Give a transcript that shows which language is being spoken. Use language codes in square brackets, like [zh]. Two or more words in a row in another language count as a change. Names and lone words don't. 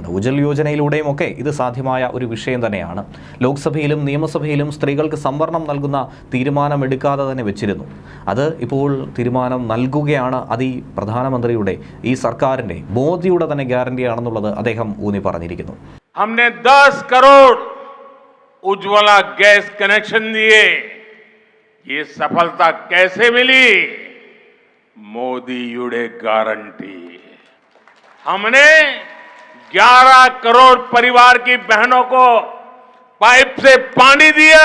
[ml] ഉജ്ജൽ യോജനയിലൂടെയും ഒക്കെ ഇത് സാധ്യമായ ഒരു വിഷയം തന്നെയാണ്. ലോക്സഭയിലും നിയമസഭയിലും സ്ത്രീകൾക്ക് സംവരണം നൽകുന്ന തീരുമാനമെടുക്കാതെ തന്നെ വെച്ചിരുന്നു. അത് ഇപ്പോൾ തീരുമാനം നൽകുകയാണ്. അത് ഈ പ്രധാനമന്ത്രിയുടെ, ഈ സർക്കാരിൻ്റെ, മോദിയുടെ തന്നെ ഗ്യാരണ്ടിയാണെന്നുള്ളത് അദ്ദേഹം ഊന്നി പറഞ്ഞിരിക്കുന്നു. [hi] हमने 10 करोड़ उज्ज्वला गैस कनेक्शन दिए. ये सफलता कैसे मिली? मोदीയുടെ गारंटी. हमने 11 करोड़ परिवार की बहनों को पाइप से पानी दिया.